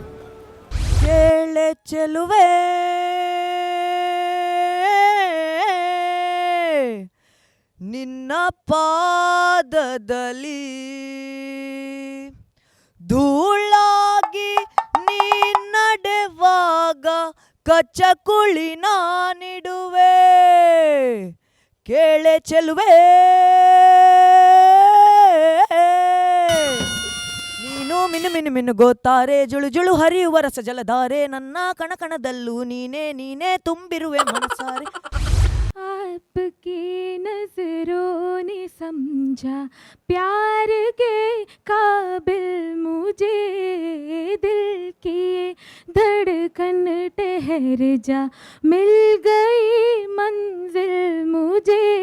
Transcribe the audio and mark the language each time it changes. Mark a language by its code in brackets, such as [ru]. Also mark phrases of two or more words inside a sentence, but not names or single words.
[kn] ಕೇಳೆ ಚೆಲುವೆ ನಿನ್ನ ಪಾದದಲ್ಲಿ ಧೂಳಾಗಿ ನೀ ನಡೆವಾಗ ಕಚ್ಚಕುಳಿ ನಾನಿಡುವೆ. ಕೇಳೆ ಚೆಲುವೆ ನೀನು ಮಿನು ಮಿನು ಮಿನುಗೋತಾರೆ ಜುಳು ಜುಳು ಹರಿಯುವ ರಸ ಜಲಧಾರೆ, ನನ್ನ ಕಣಕಣದಲ್ಲೂ ನೀನೇ ನೀನೇ ತುಂಬಿರುವೆ ಮನಸಾರೆ. [hi] आपकी नजरों ने समझा प्यार के काबिल मुझे, दिल की धड़कन ठहर जा मिल गई मंजिल मुझे,